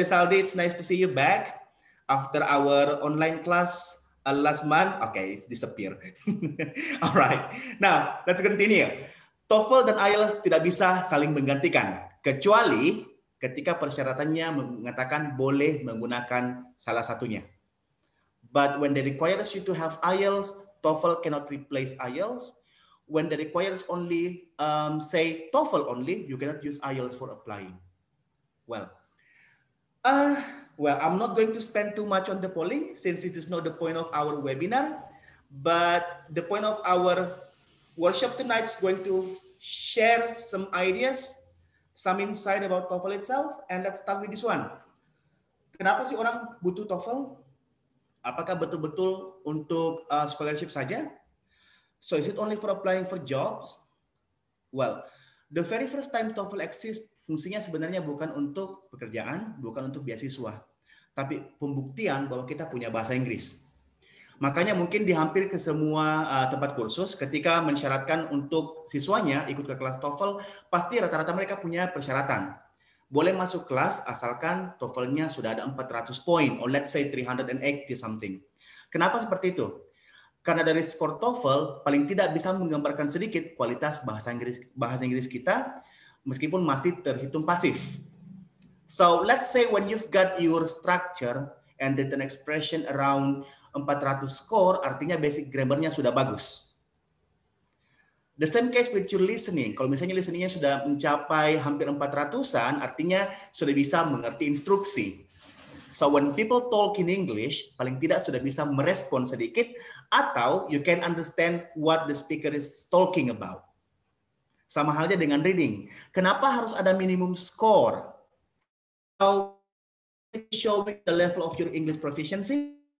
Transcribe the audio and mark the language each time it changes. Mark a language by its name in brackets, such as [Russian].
[English] Rizaldi, it's nice to see you back after our online class last month. Okay, it's disappeared. All right, now let's continue. [Indonesian] TOEFL dan IELTS tidak bisa saling menggantikan, kecuali ketika persyaratannya mengatakan boleh menggunakan salah satunya. [English] But when they requires you to have IELTS, TOEFL cannot replace IELTS. When they requires only, say TOEFL only, you cannot use IELTS for applying. Well, I'm not going to spend too much on the polling since it is not the point of our webinar, but the point of our workshop tonight is going to share some ideas, some insight about TOEFL itself, and let's start with this one. [Indonesian] Kenapa sih orang butuh TOEFL? Apakah betul-betul untuk scholarship saja? [English] So is it only for applying for jobs? Well, the very first time TOEFL exists, [Indonesian] fungsinya sebenarnya bukan untuk pekerjaan, bukan untuk beasiswa, tapi pembuktian bahwa kita punya bahasa Inggris. Makanya mungkin di hampir ke semua tempat kursus ketika mensyaratkan untuk siswanya ikut ke kelas TOEFL, pasti rata-rata mereka punya persyaratan. Boleh masuk kelas asalkan TOEFL-nya sudah ada 400 poin, [English] or let's say 380 something. [Indonesian] Kenapa seperti itu? Karena dari skor TOEFL paling tidak bisa menggambarkan sedikit kualitas bahasa Inggris kita, meskipun masih terhitung pasif. [English] So let's say when you've got your structure and written expression around 400 score, [Indonesian] artinya basic grammar-nya sudah bagus. [English] The same case with your listening. [Indonesian] Kalau misalnya listening-nya sudah mencapai hampir 400-an, artinya sudah bisa mengerti instruksi. [English] So when people talk in English, [Indonesian] paling tidak sudah bisa merespon sedikit, atau [English] you can understand what the speaker is talking about. [Indonesian] Sama halnya dengan reading. Kenapa harus ada minimum score? [English] How showing the level of your English proficiency?